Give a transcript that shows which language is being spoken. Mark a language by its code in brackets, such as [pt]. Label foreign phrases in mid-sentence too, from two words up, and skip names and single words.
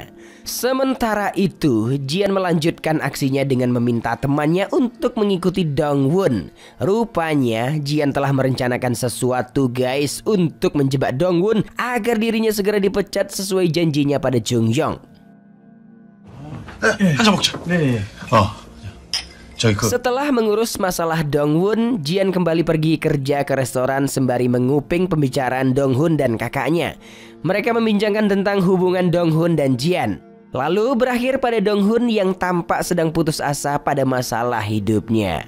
[id] Sementara itu, Jian melanjutkan aksinya dengan meminta temannya untuk mengikuti Dongwon. Rupanya, Jian telah merencanakan sesuatu, guys, untuk menjebak Dongwon agar dirinya segera dipecat sesuai janjinya pada Jung Yong. [ko] 한잔 먹자. 네. [id] Setelah mengurus masalah Dongwon, Jian kembali pergi kerja ke restoran sembari menguping pembicaraan Donghun dan kakaknya. Mereka membincangkan tentang hubungan Donghun dan Jian. Lalu berakhir pada Donghun yang tampak sedang putus asa pada masalah hidupnya.